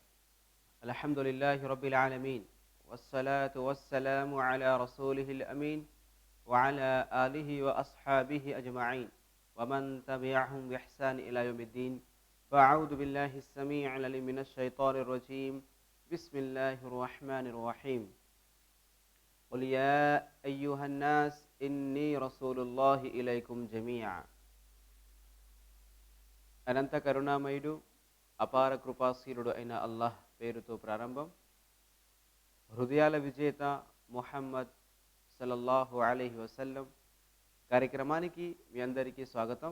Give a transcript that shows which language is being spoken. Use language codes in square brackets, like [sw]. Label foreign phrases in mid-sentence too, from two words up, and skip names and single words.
[ar] الحمد لله رب العالمين، والصلاة والسلام على رسوله الأمين وعلى آله وأصحابه أجمعين ومن تبعهم بإحسان إلى يوم الدين. فأعوذ بالله السميع العليم من الشيطان الرجيم. بسم الله الرحمن الرحيم. قل يا أيها الناس إني رسول الله إليكم جميعا. [te] అనంత కరుణామయుడు అపార కృపాశీలుడు అయిన అల్లాహ్ పేరుతో ప్రారంభం. హృదయాల విజేత ముహమ్మద్ [ar] صلى الله عليه وسلم [te] కార్యక్రమానికి మీ అందరికీ స్వాగతం.